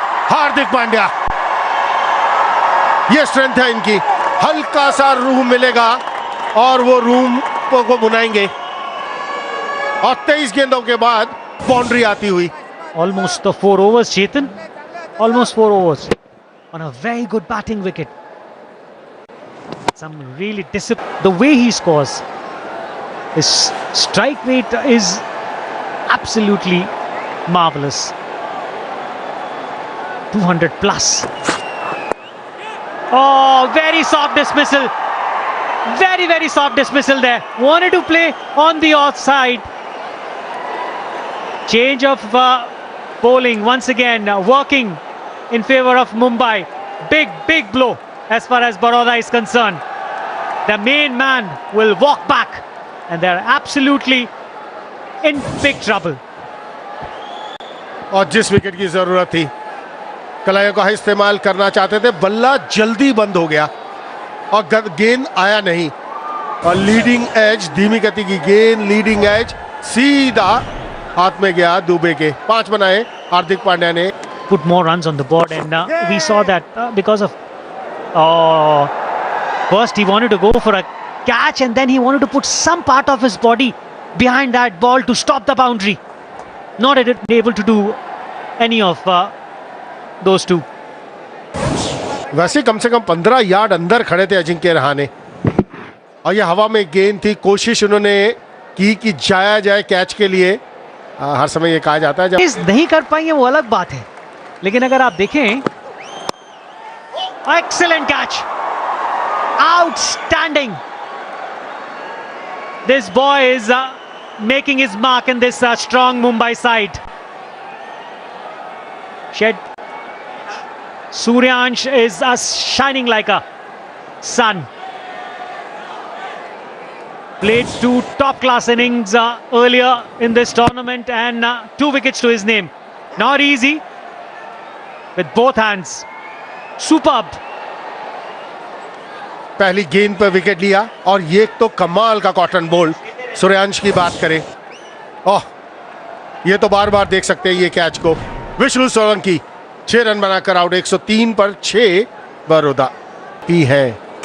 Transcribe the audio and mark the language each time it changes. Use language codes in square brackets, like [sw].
[hi] हार्दिक पांड्या, ये स्ट्रेंथ है इनकी, हल्का सा रूम मिलेगा और वो रूम को बुनाएंगे। और 23 गेंदों के बाद बाउंड्री आती हुई। [en] Almost the 4 overs, Chetan. Almost 4 overs on a very good batting wicket. Some really discipline. The way he scores, his strike rate is absolutely marvelous. 200 plus. Oh, very soft dismissal. Very, very soft dismissal there. Wanted to play on the offside. Change of bowling once again, working in favor of Mumbai. Big, big blow as far as Baroda is concerned. The main man will walk back and they're absolutely in big trouble. [hi] और जिस wicket की जरूरत थी, कलाइयों का इस्तेमाल करना चाहते थे, बल्ला जल्दी बंद हो गया और गेंद आया नहीं। और लीडिंग एज, धीमी गति की गेंद, लीडिंग एज सीधा हाथ में गया दुबे के। 5 बनाए हार्दिक पांड्या ने। [en] Put more runs on the board, and we saw that because of first he wanted to go for a catch and then he wanted to put some part of his body behind that ball to stop the boundary. Not able to do any of those two. [hi] वैसे कम से कम 15 yard अंदर खड़े थे अजिंक्य रहाणे, और ये हवा में गेंद थी। कोशिश उन्होंने की कि जाया जाए कैच के लिए। हर समय ये कहा जाता है जब इस नहीं कर पाएंगे वो अलग बात है, लेकिन अगर आप देखें, excellent catch, outstanding. [en] This boy is making his mark in this strong Mumbai side. Suryansh is shining like a sun. Played 2 top-class innings earlier in this tournament and 2 wickets to his name. Not easy with both hands. Superb. [hi] पहली गेंद पर wicket लिया, और ये तो कमाल का cotton bolt. Suryansh की बात करें, ओह, ये तो बार बार देख सकते हैं ये कैच को। विष्णु सोलंकी 6 रन बनाकर आउट, 103 पर 6 बड़ौदा ही है।